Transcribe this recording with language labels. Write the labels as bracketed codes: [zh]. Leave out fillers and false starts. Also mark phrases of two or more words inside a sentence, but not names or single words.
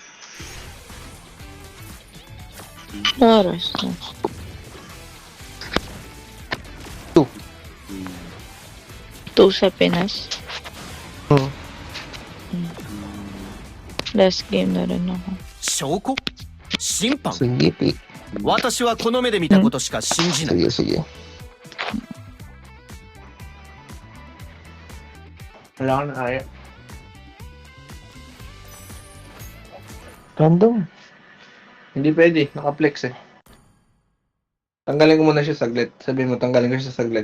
[tl] Oras na. 2. 2 sa Pinas. Hmm. Last game na rin ako. [ja] 証拠審判 [tl] Sige, pick. [ja] 私はこの目で見たことしか信じない。 [tl] Sige. Wala ka na kaya. Random. Hindi pwede. Naka-flex eh. Tanggalin ko muna siya saglit. Sabihin mo, tanggalin ko siya saglit.